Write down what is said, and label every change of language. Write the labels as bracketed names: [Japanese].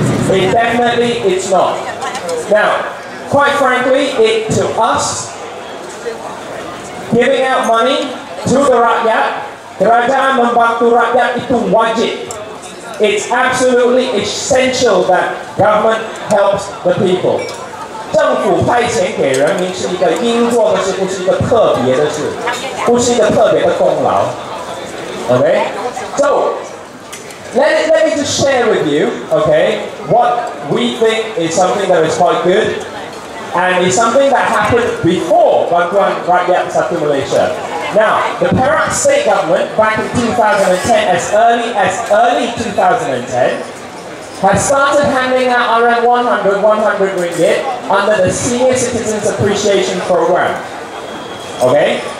[English] It definitely, it's not. Now, quite frankly, to us, giving out money to the rakyat, [Malay] kerajaan membantu rakyat itu wajib. [English] It's absolutely essential that government helps the people. [Chinese] 政府派钱给人民是一个应做的事，不是一个特别的事，不是一个特别的功劳。 [English] Okay, so let me just share with you, okay, what we think is something that is quite good. And it's something that happened before Bantuan Rakyat Satu Malaysia. Now, the Perak state government back in 2010, as early 2010, has started handing out around 100 ringgit under the Senior Citizens Appreciation Program. Okay?